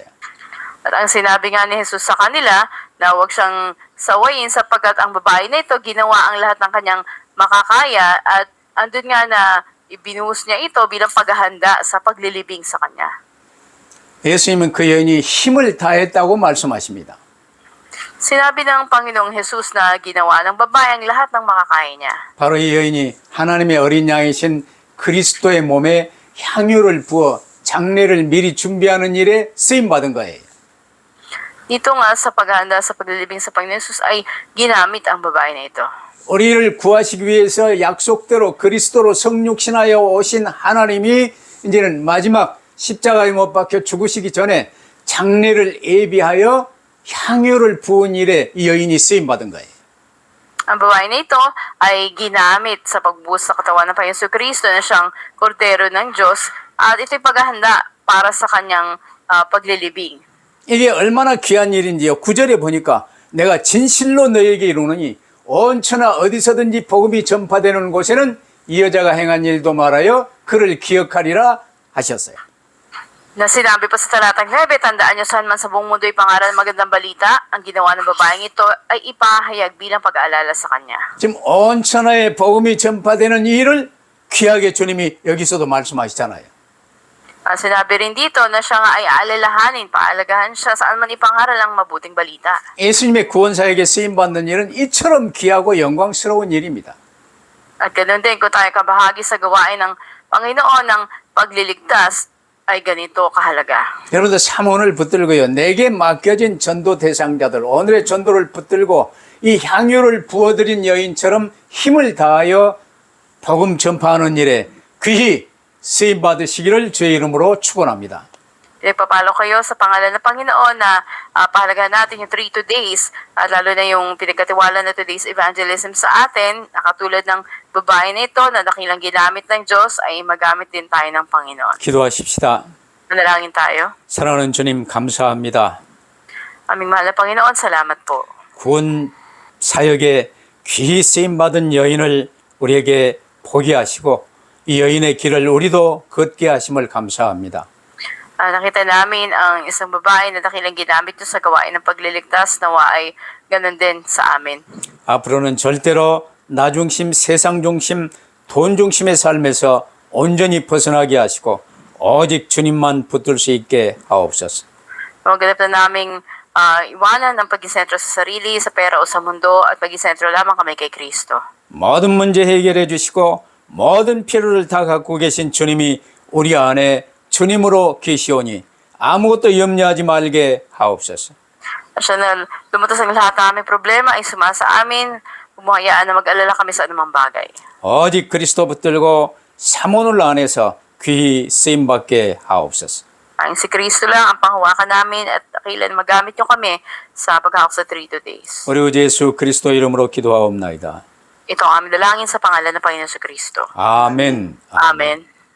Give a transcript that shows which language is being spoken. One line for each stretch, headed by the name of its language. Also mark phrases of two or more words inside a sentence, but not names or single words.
Filipino: At ang sinabi nga ni Jesus sa kanila na huwag siyang sawayin sapagkat ang babae na ito ginawa ang lahat ng kanyang makakaya at andun nga na ibinuhos niya ito bilang paghahanda sa paglilibing sa kanya.
Korean: 예수님은 그 여인이 힘을 다했다고 말씀하십니다.
Filipino: Sinabi ng Panginoong Jesus na ginawa ng babae ang lahat ng makakaya niya.
Korean: 바로 이 여인이 하나님의 어린 양이신 그리스도의 몸에 향유를 부어 장례를 미리 준비하는 일에 쓰임받은 거예요.
Filipino: Dito nga sa paghahanda sa paglilibing sa Panginoong Jesus ay ginamit ang babae na ito.
Korean: 우리를 구하시기 위해서 약속대로 그리스도로 성육신하여 오신 하나님이 이제는 마지막 십자가에 못 박혀 죽으시기 전에 장례를 예비하여 향유를 부은 일에 이 여인이 쓰임받은 거예요.
Filipino: Ang babae na ito ay ginamit sa pagbuhos sa katawan ng Panginoong Kristo na siyang kordero ng Diyos at ito'y paghahanda para sa kanyang paglilibing.
Korean: 이게 얼마나 귀한 일인지요. 9절에 보니까 내가 진실로 너에게 이르노니 온 천하 어디서든지 복음이 전파되는 곳에는 이 여자가 행한 일도 말하여 그를 기억하리라 하셨어요.
Filipino: Na sinabi pa sa talatang 9, tandaan niyo saan man sa buong mundo ipangaral ng magandang balita, ang ginawa ng babaeng ito ay ipahayag bilang pag-aalala sa kanya.
Korean: 지금 온 천하에 복음이 전파되는 이 일을 귀하게 주님이 여기서도 말씀하시잖아요.
Filipino: Sinabi rin dito na siya nga ay aalalahanin, paalagahan siya saan man ipangaral ang mabuting balita.
Korean: 예수님의 구원사에게 쓰임받는 일은 이처럼 귀하고 영광스러운 일입니다.
Filipino: At ganoon din kung tayo kabahagi sa gawain ng Panginoon ng pagliligtas ay ganito kahalaga.
Korean: 여러분들 삼원을 붙들고요. 내게 맡겨진 전도 대상자들, 오늘의 전도를 붙들고 이 향유를 부어드린 여인처럼 힘을 다하여 복음 전파하는 일에 귀히 쓰임 받으시기를 주의 이름으로 축원합니다.
Filipino: Pinagpapalo kayo sa pangalan ng Panginoon na pahalagahan natin yung 3 days at lalo na yung pinagkatiwala na
English: today's evangelism
Filipino: sa atin na katulad ng babae na ito na dakilang ginamit ng Diyos ay magamit din tayo ng Panginoon.
Korean: 기도하십시다.
Filipino: Manalangin tayo.
Korean: 사랑하는 주님 감사합니다.
Filipino: Aming mahal na Panginoon, salamat po.
Korean: 구원 사역에 귀히 쓰임 받은 여인을 우리에게 보게 하시고 이 여인의 길을 우리도 걷게 하심을 감사합니다.
Filipino: Nakita namin ang isang babae na dakilang ginamit nyo sa gawain ng pagliligtas nawa ay ganun din sa amin.
Korean: 앞으로는 절대로 나 중심, 세상 중심, 돈 중심의 삶에서 온전히 벗어나게 하시고 오직 주님만 붙들 수 있게 하옵소서.
Filipino: Maganap na naming iwanan ang pag-isentro sa sarili, sa pera o sa mundo at pag-isentro lamang kami kay Kristo.
Korean: 모든 문제 해결해 주시고 모든 필요를 다 갖고 계신 주님이 우리 안에 주님으로 계시오니 아무것도 염려하지 말게 하옵소서.
Filipino: Siya na lumutas ang lahat ng aming problema ay sumasa amin, humahayaan na mag-alala kami sa anumang bagay.
Korean: 오직 그리스도 붙들고 사모늘 안에서 귀히 쓰임받게 하옵소서.
Filipino: Ang si Kristo lang ang panghawakan namin at dakilan magamit nyo kami sa paghawak sa 3 days.
Korean: 우리 주 예수 그리스도 이름으로 기도하옵나이다.
Filipino: Ito ang aming dalangin sa pangalan ng Panginoon sa Kristo.
Korean: 아멘.
Filipino: Amen.